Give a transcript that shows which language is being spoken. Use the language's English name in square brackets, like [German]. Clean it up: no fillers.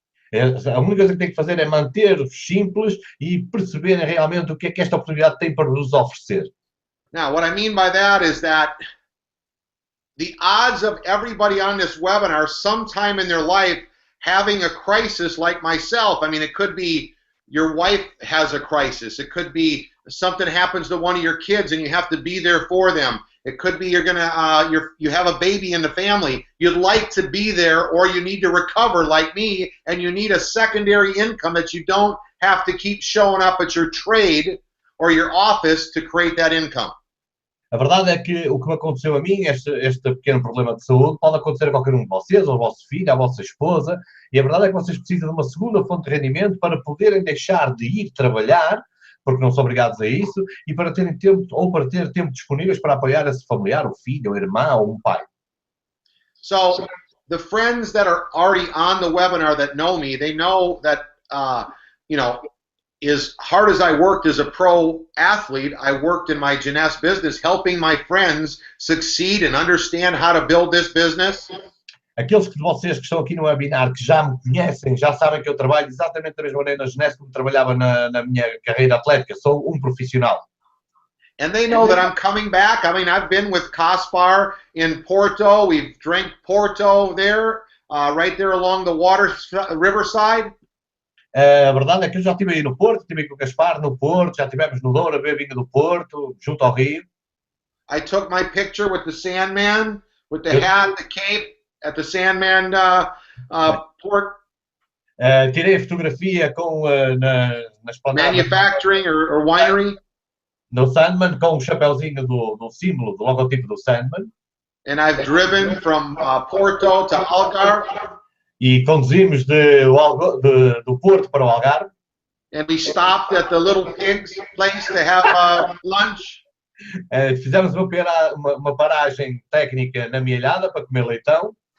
[Portuguese] A única coisa que tem que fazer é manter-os simples e perceberem realmente o que é que esta oportunidade tem para nos oferecer. [English] Now, what I mean by that is that the odds of everybody on this webinar sometime in their life having a crisis like myself, I mean, it could be your wife has a crisis. It could be something happens to one of your kids and you have to be there for them. It could be you have a baby in the family. You'd like to be there, or you need to recover like me, and you need a secondary income that you don't have to keep showing up at your trade or your office to create that income. [Portuguese] A verdade é que o que me aconteceu a mim, este pequeno problema de saúde, pode acontecer a qualquer um de vocês, ao vosso filho, à vossa esposa, e a verdade é que vocês precisam de uma segunda fonte de rendimento para poderem deixar de ir trabalhar, porque não são obrigados a isso, e para terem tempo, ou para ter tempo disponíveis para apoiar esse familiar, o filho, o irmão, ou um pai. [English] So, the friends that are already on the webinar that know me, they know that, as hard as I worked as a pro athlete, I worked in my JEUNESSE business helping my friends succeed and understand how to build this business. [Portuguese] Aqueles de vocês que estão aqui no webinar, que já me conhecem, já sabem que eu trabalho exatamente da mesma maneira na JEUNESSE como trabalhava na minha carreira atlética. Sou um profissional. [English] And they know that I'm coming back. I mean, I've been with Caspar in Porto. We've drank Porto there, right there along the riverside. [Portuguese] A verdade é que eu já estive aí no Porto, estive com o Gaspar no Porto, já estivemos no Douro a beber vinho do Porto, junto ao Rio. [English] I took my picture with the Sandman, with the hat, the cape, at the Sandman port. [Portuguese] Tirei a fotografia com na esplanada. [English] Manufacturing or winery. [Portuguese] No Sandman, com o chapéuzinho do símbolo, do logotipo do Sandman. [English] And I've driven from Porto to Algarve. [Portuguese] E conduzimos do Porto para o Algarve. [English] And we stopped at the Little Pigs place to have lunch. [Portuguese] Fizemos uma paragem técnica na Mielhada para comer leitão.